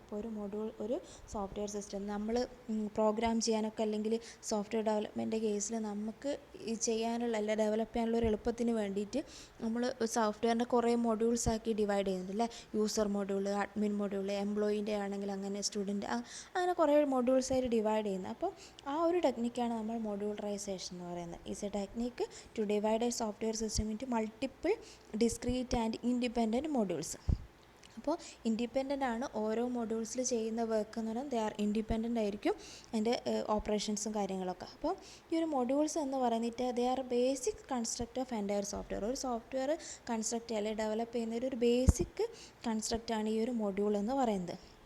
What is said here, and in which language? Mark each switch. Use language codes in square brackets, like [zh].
[ml] അപ്പോൾ ഒരു software system നമ്മൾ പ്രോഗ്രാം ചെയ്യാനൊക്കെ അല്ലെങ്കിൽ സോഫ്റ്റ്വെയർ ഡെവലപ്മെൻറ്റ് കേസിൽ നമുക്ക് ചെയ്യാനുള്ള അല്ല ഡെവലപ്പ് ചെയ്യാനുള്ള ഒരു എളുപ്പത്തിന് വേണ്ടിയിട്ട് നമ്മൾ സോഫ്റ്റ്വെയറിൻ്റെ കുറേ മൊഡ്യൂൾസ് ആക്കി ഡിവൈഡ് ചെയ്യുന്നുണ്ട് അല്ലേ. യൂസർ മൊഡ്യൂൾ, അഡ്മിൻ മൊഡ്യൂൾ, എംപ്ലോയീൻ്റെ ആണെങ്കിൽ അങ്ങനെ സ്റ്റുഡൻറ്റ്, അങ്ങനെ കുറേ മൊഡ്യൂൾസായിട്ട് ഡിവൈഡ് ചെയ്യുന്നത്. അപ്പോൾ ആ ഒരു ടെക്നിക്കാണ് നമ്മൾ മൊഡ്യൂളറൈസേഷൻ എന്ന് പറയുന്നത്. [en] Is a technique to divide a software system into multiple discrete and independent modules. [ml] അപ്പോൾ ഇൻഡിപെൻഡൻ്റ് ആണ് ഓരോ മൊഡ്യൂൾസിൽ ചെയ്യുന്ന വർക്ക് എന്ന് പറഞ്ഞാൽ [en] they are independent [ml] ആയിരിക്കും അതിൻ്റെ ഓപ്പറേഷൻസും കാര്യങ്ങളൊക്കെ. അപ്പോൾ ഈ ഒരു മൊഡ്യൂൾസ് എന്ന് പറയുന്നിട്ട് [en] They are basic construct of entire software. [ml] ഒരു സോഫ്റ്റ്വെയർ കൺസ്ട്രക്റ്റ് അല്ലെങ്കിൽ ഡെവലപ്പ് ചെയ്യുന്ന ഒരു ബേസിക് കൺസ്ട്രക്റ്റാണ് ഈ ഒരു മൊഡ്യൂൾ എന്ന് പറയുന്നത്.